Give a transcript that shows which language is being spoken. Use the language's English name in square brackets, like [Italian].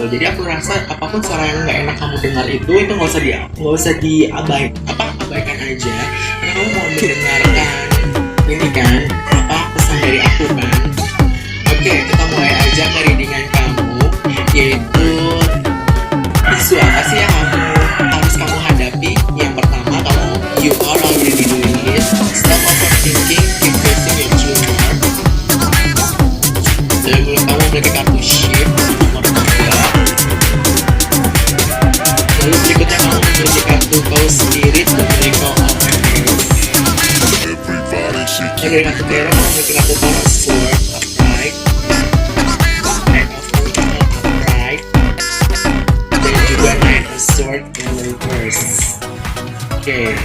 [Indonesian] Jadi aku rasa apapun suara yang nggak enak kamu dengar itu nggak usah abaikan aja, karena kamu mau mendengarkan ini kan pesan dari aku kan. Oke, kita mulai aja ke readingan kamu, yaitu isu apa sih yang harus kamu hadapi. [English] Yang pertama, you are already doing it. Stop overthinking, keep facing your true north. [Indonesian] Lalu kamu memiliki kartu shift nomor 2. Lalu berikutnya kamu memiliki kartu Cow Spirit dan Echo of Awareness. Dari kartu merah kamu memiliki kartu Power of Sword, Upright, Knight of Pentacles, Upright, dan juga Knight of Sword in reverse. Oke.